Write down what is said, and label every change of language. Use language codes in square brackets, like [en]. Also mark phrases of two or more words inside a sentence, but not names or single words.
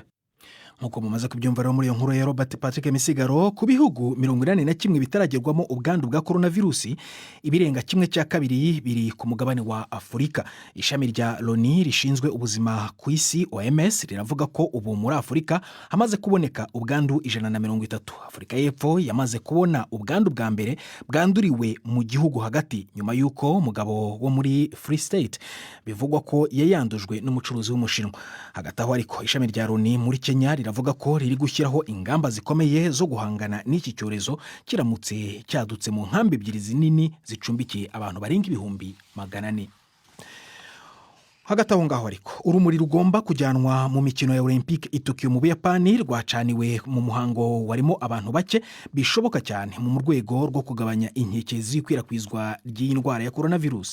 [rw] Nkuko mumaze kubyumva rero muri iyo nkuru ya Robert Patrick Misigaro, ku bihugu 41 bitaragerwamo ubwandu bwa coronavirus, ibirenga 1/2 biri ku mugabane wa Afurika. Ishami rya Loni rishinzwe ubuzima ku isi OMS riravuga ko ubu muri Afurika hamaze kuboneka ubwandu 130. Afurika y'Epfo yamaze kubona ubwandu bwa mbere bwanduriwe mu gihugu hagati nyuma yuko umugabo wo muri Free State bivugwa ko yayandujwe n'umucuruzi w'Umushinwa. Hagati aho ariko ishami rya Loni muri Kenya riravuga ko riri gushyiraho ingamba zikomeye zo guhangana n'iki cyorezo kiramutse cyadutse mu nkambi ebyiri zinini zicumbikiye abantu barenga 400,000. Hagati aho ngaho ariko urumuri rugomba kujyanwa mu mikino ya Olympique i Tokyo mu Buyapani rwacaniwe mu muhango warimo abantu bake bishoboka cyane mu rwego rwo kugabanya inkeke z'ikwirakwizwa ry'indwara ya coronavirus.